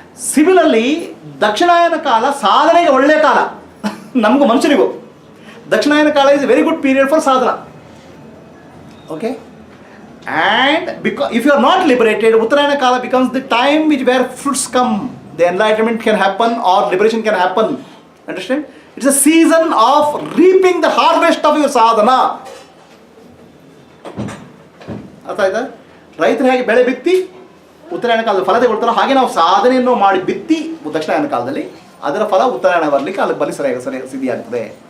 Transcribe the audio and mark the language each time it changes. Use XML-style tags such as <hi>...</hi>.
<kn>Similarly ದಕ್ಷಿಣಾಯನ ಕಾಲ ಸಾಧನೆಗೆ ಒಳ್ಳೆಯ ಕಾಲ, ನಮಗೂ ಮನುಷ್ಯರಿಗೂ.</kn> <en>Dakshinayana Kala is a very good period for sadhana. Okay, and because if you are not liberated, Uttarayana Kala becomes the time where fruits come, the enlightenment can happen or liberation can happen. Understand? It's a season of reaping the harvest of your sadhana.</en> <kn>ಅರ್ಥ ಆಯ್ತಾ? ರೈತರು ಹೇಗೆ ಬೆಳೆ ಬಿತ್ತಿ ಉತ್ತರಾಯಣ ಕಾಲದಲ್ಲಿ ಫಲ ತೆಗೊಳ್ತಾರೋ ಹಾಗೆ ನಾವು ಸಾಧನೆಯನ್ನು ಮಾಡಿ ಬಿತ್ತಿ ದಕ್ಷಿಣಾಯನ ಕಾಲದಲ್ಲಿ ಅದರ ಫಲ ಉತ್ತರಾಯಣ ಬರಲಿಕ್ಕೆ ಅಲ್ಲಿ ಬಲಿ ಸರಿಯಾಗಿ ಸಿದ್ಧಿಯಾಗ್ತದೆ.</kn>